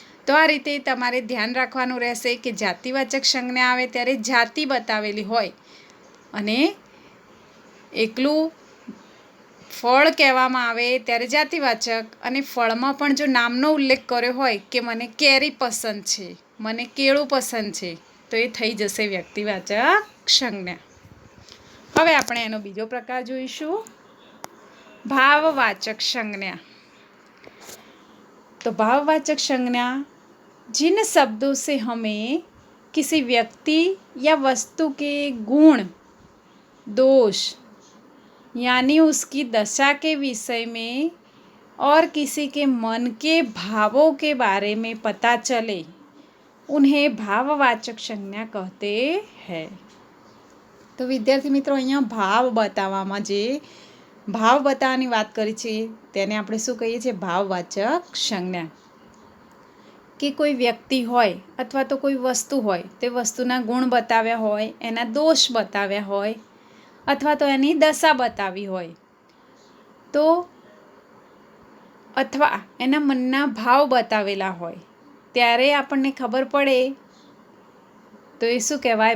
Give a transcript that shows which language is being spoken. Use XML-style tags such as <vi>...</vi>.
<gu>તો આ રીતે તમારે ધ્યાન રાખવાનું રહેશે કે જાતિવાચક સંજ્ઞા આવે ત્યારે જાતિ બતાવેલી હોય અને એકલું ફળ કહેવામાં આવે ત્યારે જાતિવાચક, અને ફળમાં પણ જો નામનો ઉલ્લેખ કર્યો હોય કે મને કેરી પસંદ છે, મને કેળું પસંદ છે, તો એ થઈ જશે વ્યક્તિવાચક સંજ્ઞા. હવે આપણે એનો બીજો પ્રકાર જોઈશું, भाववाचक संज्ञा.</gu> <hi>तो भाववाचक संज्ञा जिन शब्दों से हमें किसी व्यक्ति या वस्तु के गुण, दोष यानी उसकी दशा के विषय में और किसी के मन के भावों के बारे में पता चले, उन्हें भाववाचक संज्ञा कहते हैं. तो विद्यार्थी मित्रों,</hi> <gu>અહીંયા ભાવ બતાવવામાં જે ભાવ બતાવવાની વાત કરી છે તેને આપણે શું કહીએ છીએ? ભાવવાચક સંજ્ઞા. કે કોઈ વ્યક્તિ હોય અથવા તો કોઈ વસ્તુ હોય, તે વસ્તુના ગુણ બતાવ્યા હોય, એના દોષ બતાવ્યા હોય અથવા તો એની દશા બતાવી હોય, તો અથવા એના મનના ભાવ બતાવેલા હોય, ત્યારે આપણને ખબર પડે તો એ શું કહેવાય?</gu>